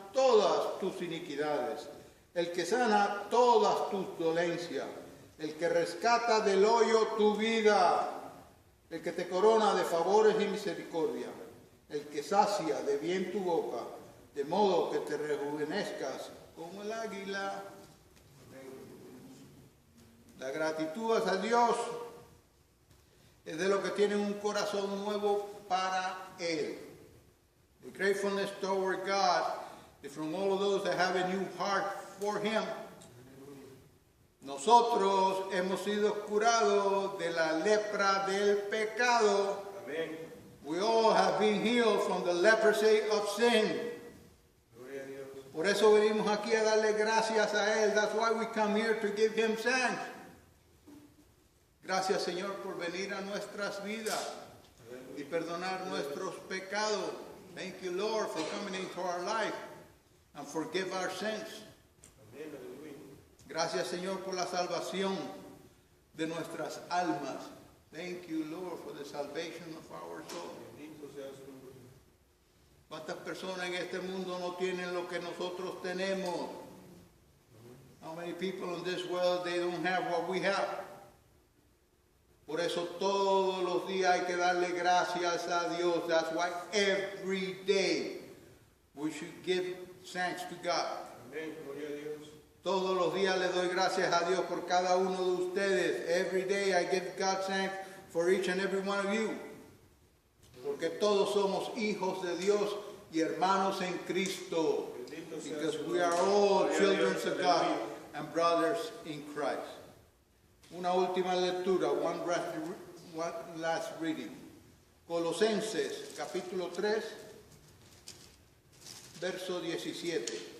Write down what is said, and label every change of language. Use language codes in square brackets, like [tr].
[es] todas tus iniquidades, el que sana todas tus dolencias, el que rescata del hoyo tu vida, el que te corona de favores y misericordia, el que sacia de bien tu boca, de modo que te rejuvenezcas como el águila. La gratitud hacia Dios es de los que tienen un corazón nuevo para Él. [en] The gratefulness toward God is from all of those that have a new heart for Him. [es] Nosotros hemos sido curados de la lepra del pecado. Amén. [en] We all have been healed from the leprosy of sin. [es] Gloria a Dios. Por eso venimos aquí a darle gracias a Él. [en] That's why we come here to give Him thanks. [es] Gracias, Señor, por venir a nuestras vidas y perdonar nuestros pecados. [en] Thank you, Lord, for coming into our life and forgive our sins. [es] Amén. Aleluya. Gracias, Señor, por la salvación de nuestras almas. [en] Thank you, Lord, for the salvation of our soul. [es] Bendito seas tú. ¿Cuántas personas en este mundo no tienen lo que nosotros tenemos? [en] How many people in this world, they don't have what we have? [es] Por eso todos los días hay que darle gracias a Dios. [en] That's why every day we should give thanks to God. [es] Amén. Gloria a Dios. Todos los días le doy gracias a Dios por cada uno de ustedes. [en] Every day I give God thanks for each and every one of you. [es] Porque todos somos hijos de Dios y hermanos en Cristo. Bendito seas [en] Because [es] tú. [en] we are all [es] Gloria a [en] children [es] Dios. [en] of God [es] Aleluya. [en] and brothers in Christ. [es] Una última lectura, [en] one last reading. [es] Colosenses, capítulo 3, verso 17.